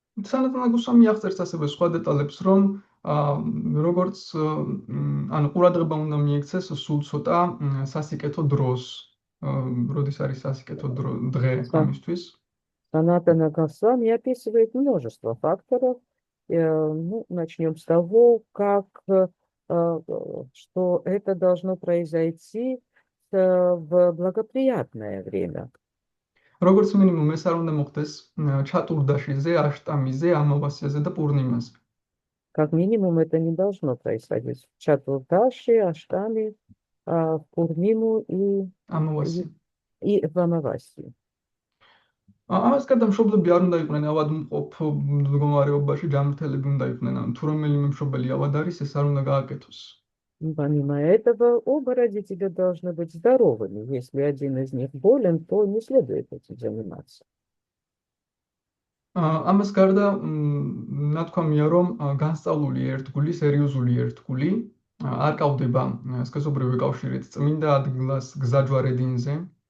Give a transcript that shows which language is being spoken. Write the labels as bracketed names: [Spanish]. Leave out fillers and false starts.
[Georgian] სანატანა გოსვამი აღწერს ასევე სხვა დეტალებს, რომ როგორც ანუ ყურადღება უნდა მიექცეს სულ ცოტა სასიკეთო დროს, როდის არის სასიკეთო დღე ამისთვის. [Russian] Санатана Госвами описывает множество факторов. Ну, начнем с того, что это должно произойти в благоприятное время. [Georgian] როგორც მინიმუმ ეს არ უნდა მოხდეს ჩატურდაშიზე, აშტამიზე, ამავასიაზე და პურნიმაზე. [Russian] Как минимум это не должно происходить в Чатурдаши, Аштами, в Пурниму и в Амавасию. [Georgian] ამას გარდა მშობლები არ უნდა იყვნენ ავადმყოფ მდგომარეობაში, ჯანმრთელები უნდა იყვნენ, ანუ თუ რომელიმე მშობელი ავად არის, ეს არ უნდა გააკეთოს. [Russian] Помимо этого, оба родителя должны быть здоровыми. Если один из них болен, то не следует этим заниматься. [Georgian] ამას გარდა ნათქვამია, რომ განსწავლული ერთგული, სერიოზული ერთგული არ კავდება სქესობრივი კავშირით წმინდა ადგილას გზაჯვარედინზე.